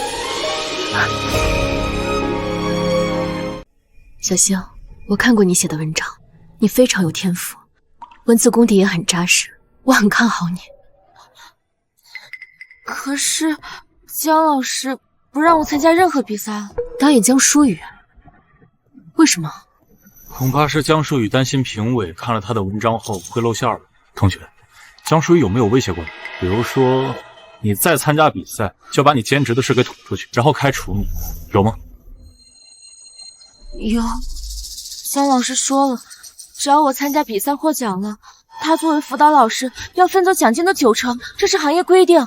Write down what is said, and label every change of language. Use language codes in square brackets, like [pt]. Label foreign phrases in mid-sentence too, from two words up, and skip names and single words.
[zh] 小星，我看過你寫的文章，你非常有天賦，文字功底也很扎實，我很看好你。可是江老師不讓我參加任何比賽了。導演江疏雨，為什麼？恐怕是江疏雨擔心評委看了他的文章後會露餡了。同學，江疏雨有沒有威脅過你？比如說你再參加比賽，就把你兼職的事給捅出去，然後開除你，有嗎？有，江老師說了，只要我參加比賽獲獎了，他作為輔導老師要分走獎金的90%，這是行業規定。